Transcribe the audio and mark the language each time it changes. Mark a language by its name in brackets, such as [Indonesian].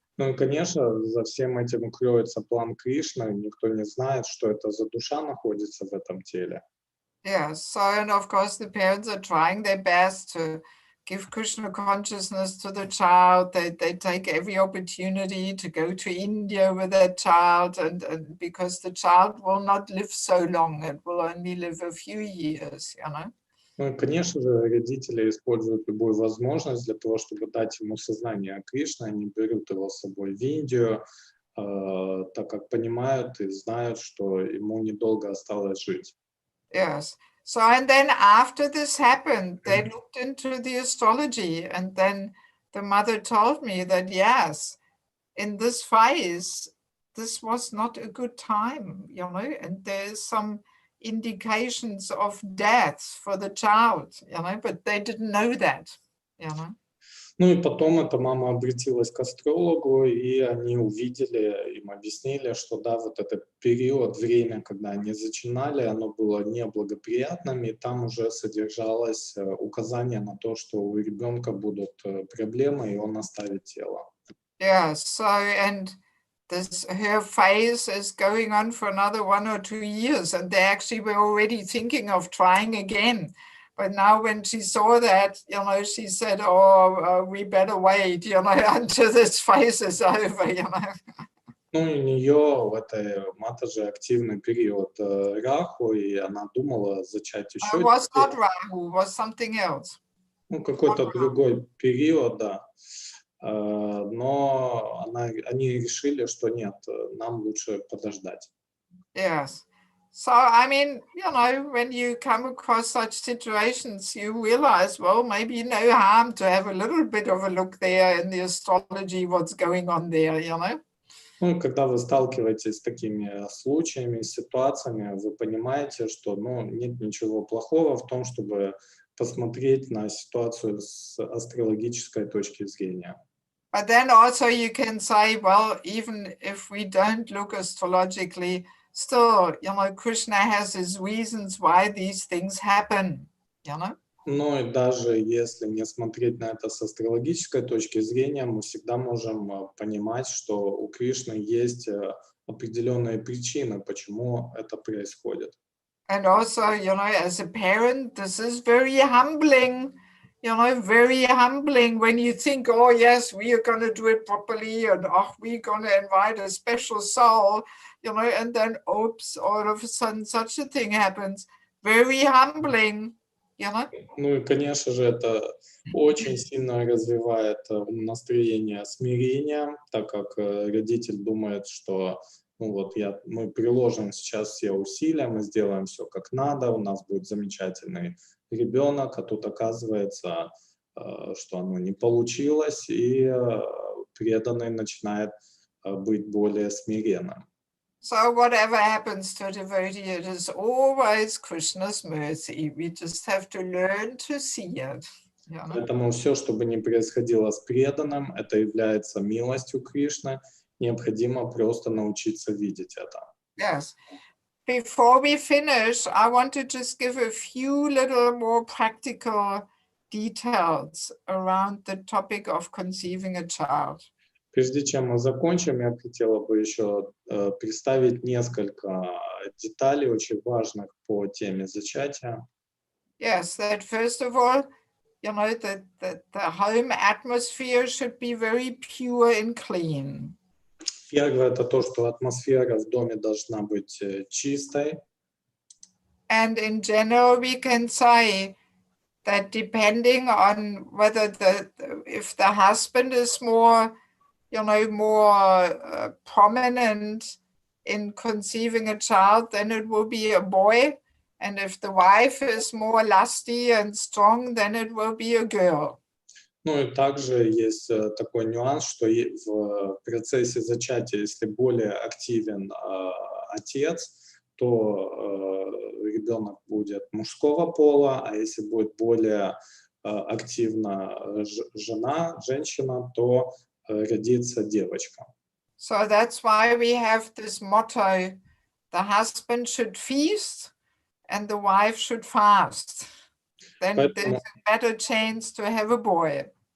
[Russian] Ну и, конечно, за всем этим кроется план Кришны, никто не знает, что это за душа находится в этом теле. [English] Yes, so and of course the parents are trying their best to give Krishna consciousness to the child. They take every opportunity to go to India with their child, and because the child will not live so long, it will only live a few years, you know. [Russian] Ну и, конечно же, родители используют любую возможность для того, чтобы дать ему сознание Кришны. Они берут его с собой в Индию, так как понимают и знают, что ему недолго осталось жить. [English] Yes. So, and then after this happened, they looked into the astrology, and then the mother told me that, yes, in this phase, this was not a good time, you know, and there's some indications of death for the child, you know, but they didn't know that, you know. [Russian] Ну и потом эта мама обратилась к астрологу, и они увидели, им объяснили, что да, вот этот период, время, когда они зачинали, оно было неблагоприятным, и там уже содержалось указание на то, что у ребенка будут проблемы, и он оставит тело. [English] Yeah, so, and her phase is going on for another 1 or 2 years, and they actually were already thinking of trying again. But now when she saw that, you know, she said, oh, we better wait, you know, until this phase is over, you know. [Russian] Ну, и у нее в этой матаже активный период Раху, и она думала зачать еще. [English] It was not Rahu, it was something else. [Russian] Ну, какой-то другой период, да. Но они решили, что нет, нам лучше подождать. [English] Yes. So, I mean, you know, when you come across such situations, you realize, well, maybe no harm to have a little bit of a look there in the astrology, what's going on there, you know. [Russian] Ну, и когда вы сталкиваетесь с такими случаями, ситуациями, вы понимаете, что, ну, нет ничего плохого в том, чтобы посмотреть на ситуацию с астрологической точки зрения. [English] But then also you can say, well, even if we don't look astrologically, still, you know, Krishna has his reasons why these things happen, you know. [Russian] Ну и даже если не смотреть на это с астрологической точки зрения, мы всегда можем понимать, что у Кришны есть определенные причины, почему это происходит. [English] And also, you know, as a parent, this is very humbling, you know, very humbling when you think, oh, yes, we are going to do it properly, and oh, we're going to invite a special soul, you know, and then, oops, all of a sudden such a thing happens. Very humbling, you know. [Russian] Ну и, конечно же, это очень сильно развивает настроение смирения, так как родитель думает, что ну вот мы приложим сейчас все усилия, мы сделаем все как надо, у нас будет замечательный ребенок, а тут оказывается что оно не получилось, и преданный начинает быть более смиренным. [English] So whatever happens to a devotee, it is always Krishna's mercy. We just have to learn to see it. You know? [Russian] Поэтому все, что бы ни происходило с преданным, это является милостью Кришны. Необходимо просто научиться видеть это. [English] Yes. Before we finish, I want to just give a few little more practical details around the topic of conceiving a child. [Russian] Прежде чем мы закончим, я хотела бы еще представить несколько деталей, очень важных по теме зачатия. [English] Yes, that first of all, you know, the home atmosphere should be very pure and clean. [Russian] Первое — это то, что атмосфера в доме должна быть чистой. [English] And in general, we can say that depending on whether if the husband is more, you know, more prominent in conceiving a child, then it will be a boy. And if the wife is more lusty and strong, then it will be a girl. [Russian] Ну и также есть такой нюанс, что в процессе зачатия, если более активен отец, то ребенок будет мужского пола, а если будет более активна женщина, то родится девочка. [English] So that's why we have this motto: the husband should feast and the wife should fast. Then there's a better chance to have a boy.